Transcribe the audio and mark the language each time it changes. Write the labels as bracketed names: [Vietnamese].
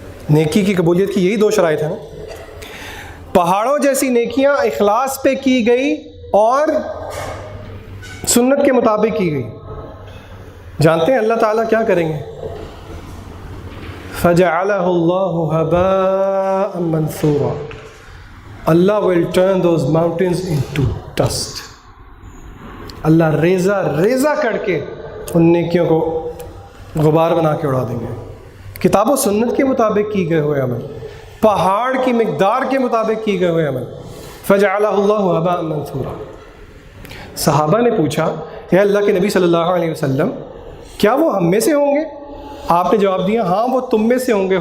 [Urdu] نیکی کی قبولیت کی یہی دو شرائط ہیں نا. پہاڑوں جیسی نیکیاں اخلاص پہ کی گئی اور سنت کے مطابق کی گئی. جانتے ہیں اللہ تعالیٰ کیا کریں گے؟ [Arabic] فَجَعَلَهُ اللَّهُ هَبَاءً مَنْثُورًا. [English] Allah will turn those mountains into dust. [Urdu] اللہ ریزہ ریزہ کر کے ان نیکیوں کو غبار بنا کے اڑا دیں گے. کتاب و سنت کے مطابق کی گئے ہوئے عمل، پہاڑ کی مقدار کے مطابق کی گئے ہوئے عمل. [Arabic] فَجَعَلَهُ اللَّهُ هَبَاءً مَنْثُورًا. [Urdu] صحابہ نے پوچھا اے اللہ کے نبی صلی اللہ علیہ وسلم کیا وہ ہم میں سے ہوں گے؟ آپ نے جواب دیا ہاں وہ تم میں سے ہوں گے.